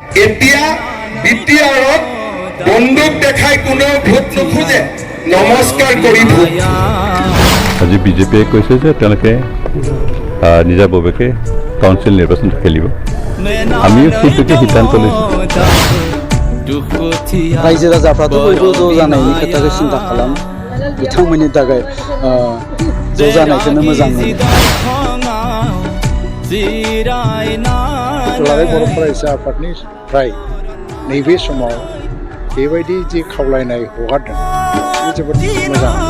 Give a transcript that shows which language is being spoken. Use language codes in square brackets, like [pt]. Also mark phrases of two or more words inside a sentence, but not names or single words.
[as] এতিয়া BTRত বন্দুক দেখাই কোনো ভোট নোখোজে, নমস্কাৰ কৰি ভোট। আজি বিজেপিয়ে কৈছে যে তেওঁলোকে নিজাববীয়াকৈ কাউন্সিল নিৰ্বাচন খেলিব। আমিও সেইটোকে সিদ্ধান্ত লৈছোঁ। [brx] रायजो राजाफ्राथ' बयबो ज' जानायनि खोथाखौ सिन्था खालाम, बिथांमोननि थाखाय ज' जानायखौनो मोजां मोनो। दुलाराय बर' फरायसा आफादनिफ्राय नैबे समाव बेबायदि जि खावलायनाय हगारदों बे जोबोद मोजां।